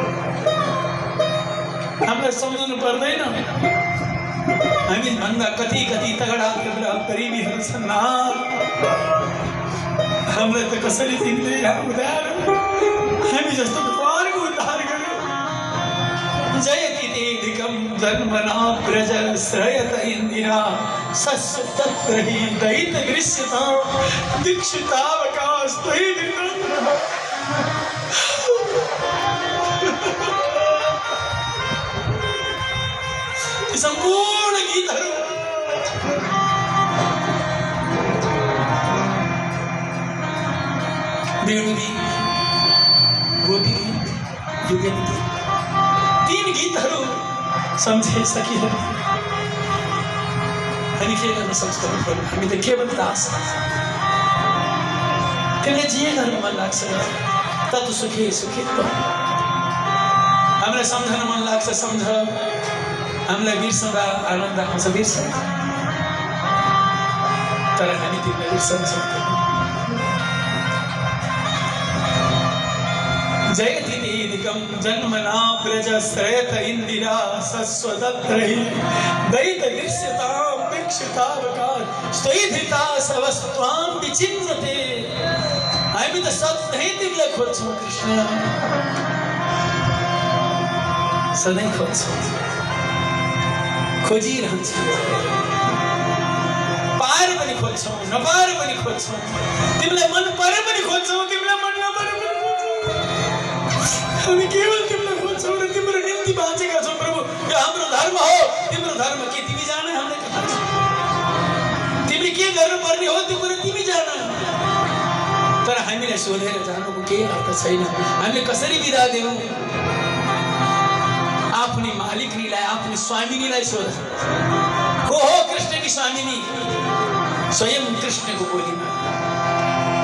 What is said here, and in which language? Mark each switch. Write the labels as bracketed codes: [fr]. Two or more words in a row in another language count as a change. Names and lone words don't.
[ne] हामीलाई सम्झनु पर्दैन हामी भन्दा कति कति तगडा तगडा गरिबीहरू छन् हामीलाई त कसरी तिमीले उद्धार हामी जस्तो पारको उद्धार गर्यो [sa] जयति देदिकं जन्मना ब्रज श्रयत इन्दिरा सस्य तत्र हि दैत गृह्यता दीक्षितावकास्त्वयि निर्गतः [ne] संपूर्ण गीतहरू वेणु गीत गोपी गीत युगल गीत तीन गीतहरू सम्झे सकिँदैन हामी के गर्न सक्छौँ हामी त केवल दास तिमीले जे गर्न मन लाग्छ त तँ सुखी सुखी त हामीलाई सम्झन मन लाग्छ सम्झ हामीलाई बिर्सँदा आनन्द आउँछ बिर्स तर हामी तिमीलाई बिर्सन्छौँ [sa] जयति दीदिकं जन्मना प्रजस्त्रयत इंदिरा सस्वदत्रहि दैत दृश्यतां वीक्षितावकार स्तैधिता सवस्त्वां विचिन्वते [ne] हामी त सधैँ तिमीलाई खोज्छौँ कृष्ण सधैँ खोज्छौँ खोजिरहन्छौँ पार पनि खोज्छौँ नपार पनि खोज्छौँ तिमीलाई मन परे पनि खोज्छौँ तिमीलाई मन नपरे पनि हामी केवल तिमीलाई खोज्छौँ र तिम्रो निम्ति बाँचेका छौँ प्रभु यो हाम्रो धर्म हो तिम्रो धर्म के तिमी जान हामीले कहाँ छ तिमी के गर्नुपर्ने हो त्यो कुरा तिमी जान तर हामीलाई सोधेर जानुको केही अर्थ छैन हामीले कसरी बिदा दियौँ आफ्नी मालिकनीलाई आफ्नी स्वामिनीलाई सोध को हो कृष्ण की स्वामिनी स्वयं कृष्ण को बोलीमा